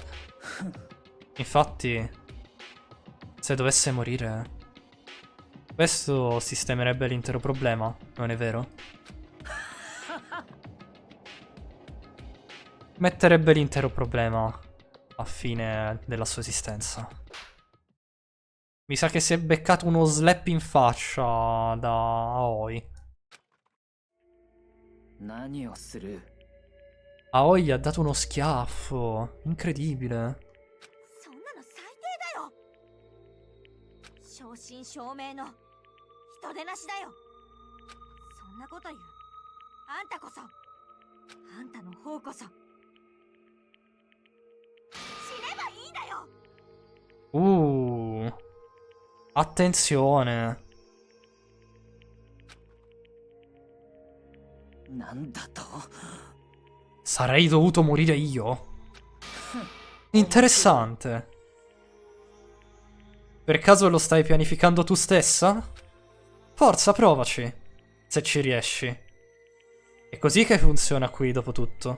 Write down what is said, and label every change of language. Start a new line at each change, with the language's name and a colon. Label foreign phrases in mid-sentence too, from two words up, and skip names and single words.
Italian: Infatti, se dovesse morire, questo sistemerebbe l'intero problema, non è vero? Metterebbe l'intero problema a fine della sua esistenza. Mi sa che si è beccato uno slap in faccia da Aoi.
Japanese: 何をする？
Italian: Aoi gli ha dato uno schiaffo. Incredibile.
Japanese: そんなの最低だよ。正真正銘の人でなしだよ。そんなこと言うあんたこそ、あんたの方こそ死ねばいいんだよ。
Italian: Attenzione.
Japanese: なんだと？
Italian: Sarei dovuto morire io? Interessante. Per caso lo stai pianificando tu stessa? Forza, provaci. Se ci riesci. È così che funziona qui, dopo tutto.